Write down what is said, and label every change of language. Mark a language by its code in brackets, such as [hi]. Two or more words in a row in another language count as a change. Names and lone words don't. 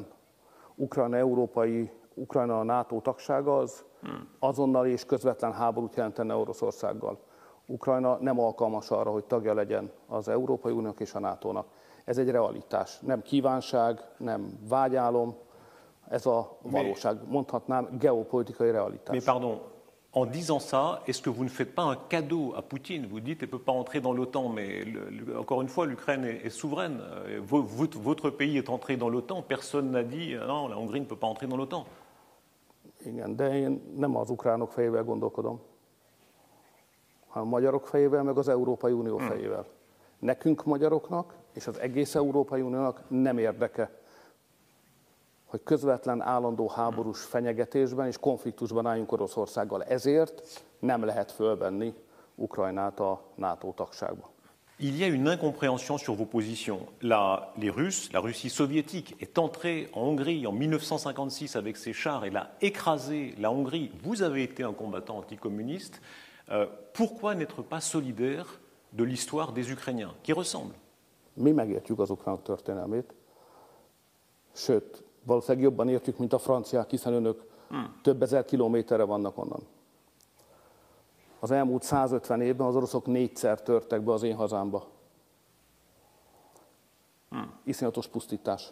[hu] Ukrajna a NATO tagsága az azonnali és közvetlen háborút jelentene Oroszországgal. Ukrajna nem alkalmas arra, hogy tagja legyen az Európai Uniónak és a NATO-nak. Ez egy realitás. Nem kívánság, nem vágyálom, ez a valóság. Mondhatnám geopolitikai realitás. [fr] Mais pardon, en disant ça, est-ce que vous ne faites pas un cadeau à Poutine? Vous dites qu'elle ne peut pas entrer dans l'OTAN, mais encore une fois, l'Ukraine est souveraine. Votre pays est entré dans l'OTAN, personne n'a dit non, la Hongrie ne peut pas entrer dans l'OTAN. [hu] Igen, de én nem az ukránok fejével gondolkodom, hanem a magyarok fejével, meg az Európai Unió fejével. Nekünk magyaroknak és az egész Európai Uniónak nem érdeke, hogy közvetlen állandó háborús fenyegetésben és konfliktusban álljunk Oroszországgal. Ezért nem lehet fölvenni Ukrajnát a NATO tagságba. [fr] Il y a une incompréhension sur vos positions. Les Russes, la Russie soviétique est entrée en Hongrie en 1956 avec ses chars et l'a écrasé la Hongrie. Vous avez été un combattant anticommuniste. Pourquoi n'être pas solidaire de l'histoire des Ukrainiens, qui ressemble? [hu] Mi megértjük az ukránok történelmét, sőt, valószínűleg jobban értjük, mint a franciák, hiszen önök több ezer kilométerre vannak onnan. Az elmúlt 150 évben az oroszok 4-szer törtek be az én hazámba. Iszonyatos pusztítás.